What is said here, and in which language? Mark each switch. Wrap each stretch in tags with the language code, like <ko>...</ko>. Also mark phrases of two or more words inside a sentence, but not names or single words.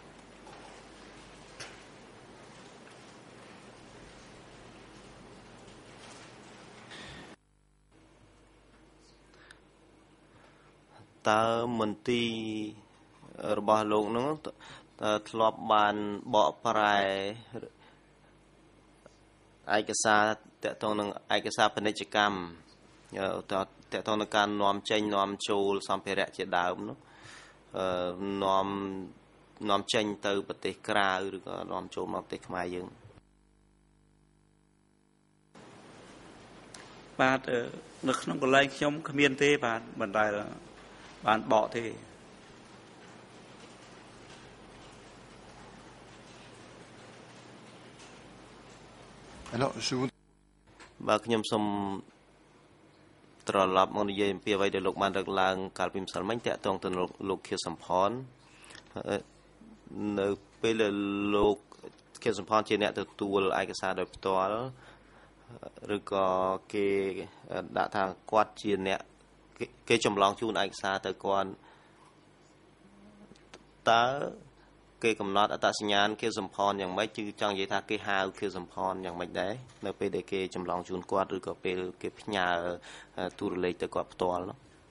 <km>តើមន្ទីររបស់លោកនោះធ្លាប់បានបកប្រែឯកសារតកតងនឹងឯកសារពាណិជ្ជកម្មតកតងនឹងការនាំចេញនាំចូលសម្ភារៈជាដើមនោះ នាំចេញទៅប្រទេសក្រៅឬក៏នាំចូលមកប្រទេសខ្មែរយើង បាទនៅក្នុងកន្លែងខ្ញុំគ្មានទេបាទមិនដែលបានបកទេ</km> <fr>alors, je vous...</fr> <km>បាទខ្ញុំសូមត្រឡប់មកនិយាយអំពីអ្វីដែលលោកបានលើកឡើងកាលពីម្សិលមិញតាក់ទងទៅលោកខៀវសំផន នៅពេលដែលលោកខៀវសំផនជាអ្នកទទួលឯកសារដោយផ្ទាល់ឬក៏គេដាក់ថាគាត់ជាអ្នកគេចម្លងជូនឯកសារទៅគាត់តើគេកំណត់អត្តសញ្ញាណខៀវសំផនយ៉ាងម៉េចគឺចង់និយាយថាគេហៅខៀវសំផនយ៉ាងម៉េចដែរនៅពេលដែលគេចម្លងជូនគាត់ឬក៏ពេលគេផ្ញើទូរលេខទៅគាត់ផ្ទាល់នោះ</km>